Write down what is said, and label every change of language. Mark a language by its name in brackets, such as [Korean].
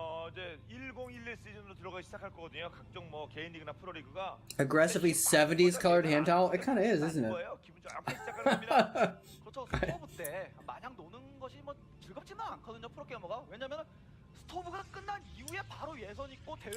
[Korean] 이제 1011 시즌으로 들어가기 시작할 거거든요. 각종 뭐 개인 리그나 프로 리그가 [English] Aggressively 70s colored hand towel. It kind of is, isn't it? [Korean] 기분 좋게 시작하는 겁니다. 그렇죠. 스토브 때 마냥 노는 것이 뭐 즐겁지는 않거든요. 프로게이머가. 왜냐면 스토브가 끝난 이후에 바로 예선 있고 대회.